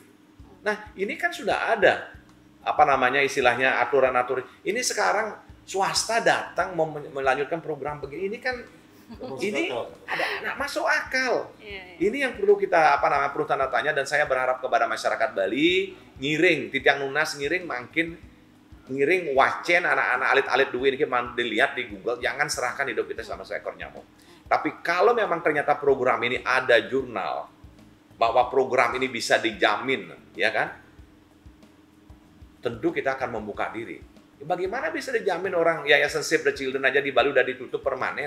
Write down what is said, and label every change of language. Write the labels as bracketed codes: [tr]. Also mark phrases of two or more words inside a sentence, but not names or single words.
[id] Nah, ini kan sudah ada istilahnya aturan-aturan. Ini sekarang swasta datang melanjutkan program begini, ini kan ini nggak masuk akal. Ini yang perlu kita perlu tanda tanya, dan saya berharap kepada masyarakat Bali [ban] ngiring titiang nunas, ngiring wacen [id] anak-anak alit-alit duit ini dilihat di Google. Jangan serahkan hidup kita sama seekor nyamuk. Tapi kalau memang ternyata program ini ada jurnal bahwa program ini bisa dijamin, ya kan? Tentu kita akan membuka diri. Bagaimana bisa dijamin orang Yayasan Save the Children aja di Bali udah ditutup permanen?